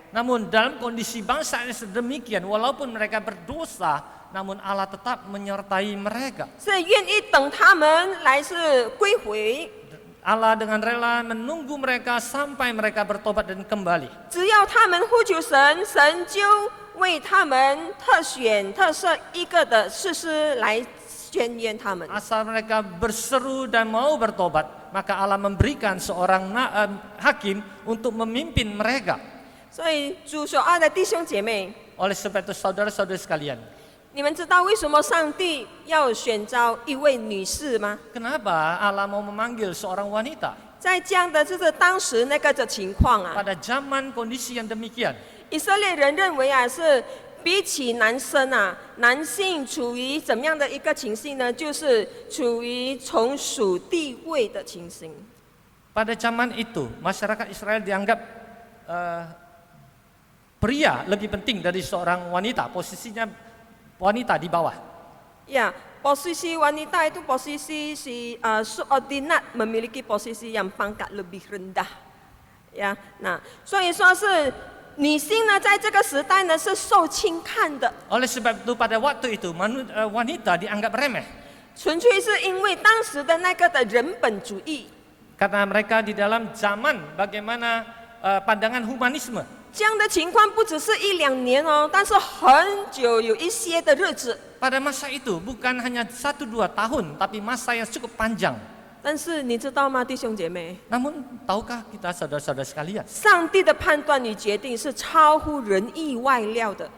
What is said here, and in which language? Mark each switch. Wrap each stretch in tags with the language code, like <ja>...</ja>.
<id>Namun dalam kondisi bangsa yang sedemikian, walaupun mereka berdosa, namun Allah tetap menyertai mereka.</id> <zh>是愿意等他们来是归回，</zh> <id>Allah dengan rela menunggu mereka sampai mereka bertobat dan kembali.</id> <zh>只要他们呼求神，神就为他们特选特设一个的士师来宣言他们。</zh> <id>Asal mereka berseru dan mau bertobat, maka Allah memberikan seorang hakim untuk memimpin mereka.</id> <zh>所以主所爱的弟兄姐妹，</zh> <id>Oleh sebab itu saudara-saudara sekalian,</id> <zh>你们知道为什么上帝要选召一位女士吗？</zh> <id>kenapa Allah mau memanggil seorang wanita</id> <zh>在这样的就是当时那个的情况啊，</zh> <id>pada zaman kondisi yang demikian?</id> <zh>以色列人认为啊，是比起男生啊，男性处于怎么样的一个情形呢？就是处于从属地位的情形。</zh> <id>Pada zaman itu masyarakat Israel dianggap pria lebih penting dari seorang wanita, posisinya wanita di bawah. 呀， posisi wanita itu posisi subordinat, memiliki posisi yang pangkat lebih rendah. Ya, nah,</id> <zh>所以说是女性呢，在这个时代呢是受轻看的。</zh> <id>Oleh sebab itu pada waktu itu wanita dianggap remeh.</id> <zh>纯粹是因为当时的那个的人本主义，</zh> <id>Karena mereka di dalam zaman bagaimana pandangan humanisme.</id> <zh>这样的情况不只是1-2年哦，但是很久有一些的日子。</zh> <id>Pada masa itu bukan hanya 1-2 tahun, tapi masa yang cukup panjang.</id> <zh>但是你知道吗，弟兄姐妹？</zh> <id>Namun tahukah kita saudara-saudara sekalian,</id> <zh>上帝的判断与决定是超乎人意外料的。</zh>